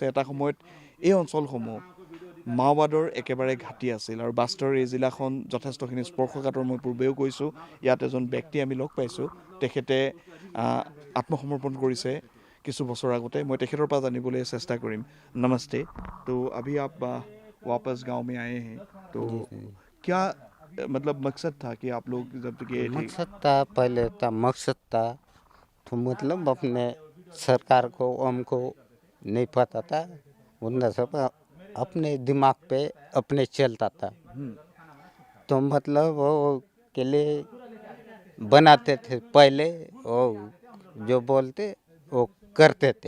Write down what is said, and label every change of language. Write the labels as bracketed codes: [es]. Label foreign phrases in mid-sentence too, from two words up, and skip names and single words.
[as] এটা সময়ত এই অঞ্চলসমূহ মাওবাদৰ একেবাৰে ঘাটি আছিল আৰু বাস্তৰ এই জিলাখন যথেষ্টখিনি স্পৰ্শকাতৰ মই পূৰ্বেও কৈছোঁ ইয়াত এজন ব্যক্তি আমি লগ পাইছোঁ তেখেতে আত্মসমৰ্পণ কৰিছে কিছু বছৰ আগতে মই তেখেতৰ পৰা জানিবলৈ চেষ্টা কৰিম [hi] नमस्ते तो अभी आप वापस गांव में आए हैं तो क्या मतलब मकसद था कि आप लोग जब गए थे मकसद था पहले था मकसद था तो मतलब अपने सरकार को हमको नहीं पता था उनका सब अपने दिमाग पे अपने चलता था तो मतलब वो के लिए बनाते थे पहले वो जो बोलते वो करते थे